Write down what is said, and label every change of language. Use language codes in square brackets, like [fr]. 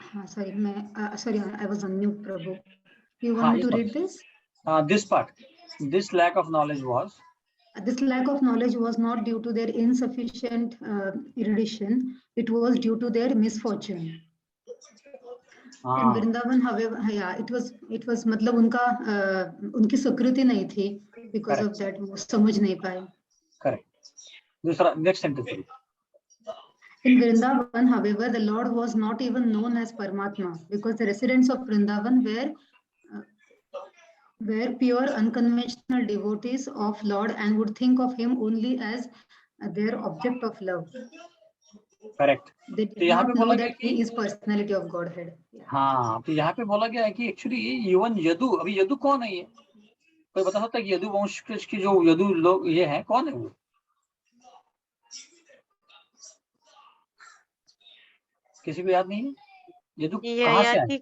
[en] Sorry, I was on mute, Prabhu. You want me to read this? This part. This lack of knowledge was? This lack of knowledge was not due to their insufficient erudition. It was due to their misfortune. In Vrindavan, however, yeah, it was [hi] मतलब उनकी सुकृति नहीं थी, [en] because of that [hi] वो समझ नहीं पाए. [en] Correct. [hi] दूसरा, [en] next sentence. In Vrindavan, however, the Lord was not even known as Paramatma, because the residents of Vrindavan were pure, unconventional devotees of Lord and would think of him only as their object of love. Correct. They did not know that he is personality of Godhead. [hi] हाँ, तो यहाँ पे बोला गया है कि actually even Yadu, अभी यदु कौन है? ये कोई बता सकता है कि यदु वंश की जो यदु लोग ये हैं, कौन है वो? किसी को याद नहीं है? यदु कहाँ से आए?